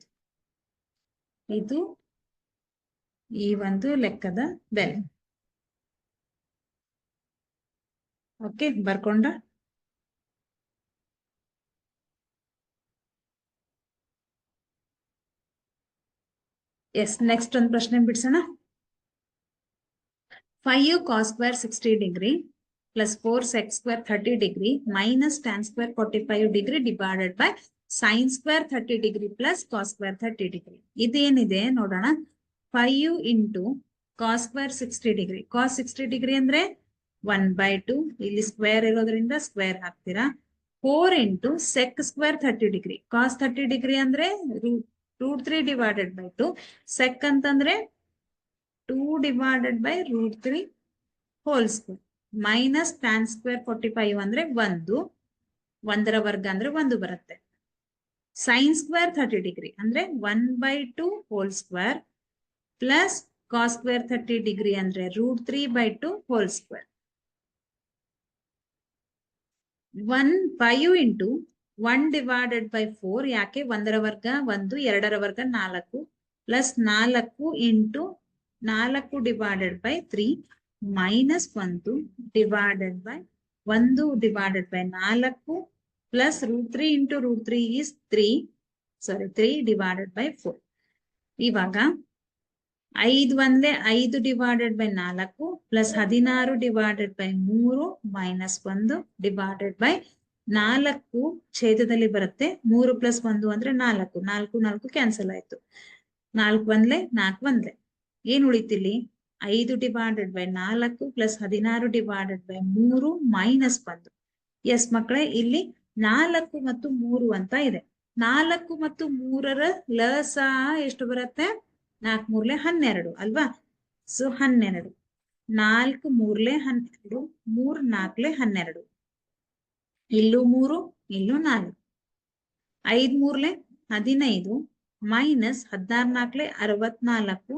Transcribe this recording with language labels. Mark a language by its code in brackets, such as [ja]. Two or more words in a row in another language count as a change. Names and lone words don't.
[kn] ಇದು ಈ ಒಂದು ಲೆಕ್ಕದ ಬೆಲೆ. ಓಕೆ, ಬರ್ಕೊಂಡ? ಎಸ್, ನೆಕ್ಸ್ಟ್ ಒಂದು ಪ್ರಶ್ನೆ ಬಿಡ್ಸೋಣ. [en] 5 cos square 60 degree plus 4 sec square 30 degree minus tan square 45 degree divided by sin square 30 degree plus cos square 30 degree. [kn] ಇದೇನಿದೆ ನೋಡೋಣ. 5 ಇಂಟು [en] cos square 60 degree. cos 60 degree [kn] ಅಂದ್ರೆ 1/2. ಇಲ್ಲಿ ಸ್ಕ್ವೇರ್ ಇರೋದ್ರಿಂದ ಸ್ಕ್ವೇರ್ ಹಾಕ್ತೀರಾ. 4 ಇಂಟು [en] sec square 30 degree. cos 30 degree [kn] ಅಂದ್ರೆ [en] root 3 divided by 2. sec ಅಂತಂದ್ರೆ 2 divided by root 3 whole square minus tan square 45 ಅಂದ್ರೆ 1. [kn] 1ರ ವರ್ಗ ಅಂದ್ರೆ 1 ಬರುತ್ತೆ. [en] sin square 30 degree ಅಂದ್ರೆ 1/2 whole square plus cos square 30 degree ಅಂದ್ರೆ root 3/2 whole square. 5 into 1 divided by 4. [kn] ಯಾಕೆ? 1ರ ವರ್ಗ 1, 2ರ ವರ್ಗ 4 [en] plus 4 into 4 divided by 3 minus 1 divided by 1 divided by 4 plus root 3 into root 3 is 3 divided by 4. [kn] ಇವಾಗ 5 ಒಂದೇ 5 [en] divided by 4 plus 16 divided by 3 minus 1 divided by 4 [kn] ಛೇದದಲ್ಲಿ ಬರುತ್ತೆ. 3 plus 1 ಅಂದ್ರೆ 4. 4 ಕ್ಯಾನ್ಸಲ್ ಆಯ್ತು. 4 ಒಂದ್ಲೆ 4 ಒಂದ್ಲೆ. ಏನ್ ಉಳಿತಿಲ್ಲಿ? [en] 5 divided by 4 plus 16 divided by 3 minus 1. [kn] ಎಸ್ ಮಕ್ಕಳೇ, ಇಲ್ಲಿ 4 ಮತ್ತು 3 ಅಂತ ಇದೆ. 4 ಮತ್ತು 3ರ ಲಸ ಎಷ್ಟು ಬರುತ್ತೆ? 4 3 12 ಅಲ್ವಾ? ಸೊ 12. 4 3 12, 3 4 12. ಇಲ್ಲೂ 3, ಇಲ್ಲೂ 4. 5 3 15 ಮೈನಸ್ 16 64.